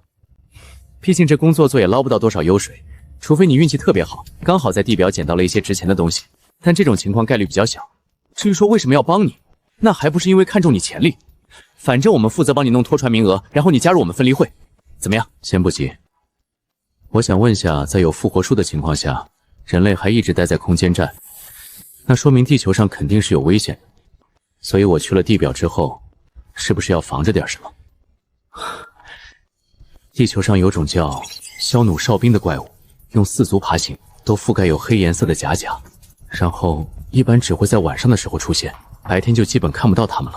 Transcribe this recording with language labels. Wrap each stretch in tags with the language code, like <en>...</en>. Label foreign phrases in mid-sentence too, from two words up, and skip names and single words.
<zh>畢竟這工作做也撈不到多少油水，除非你運氣特別好，剛好在地表撿到了一些值錢的東西，但這種情況概率比較小。至於說為什麼要幫你，那還不是因為看中你潛力。反正我們負責幫你弄拖船名額，然後你加入我們分離會，怎麼樣？先不急，我想問下，在有復活術的情況下，人類還一直待在空間站，那說明地球上肯定是有危險的。所以我去了地表之後，是不是要防着點什麼？地球上有種叫梟弩哨兵的怪物，用4足爬行，都覆蓋有黑顏色的甲甲，然後一般只会在晚上的時候出現，白天就基本看不到它们了。</zh>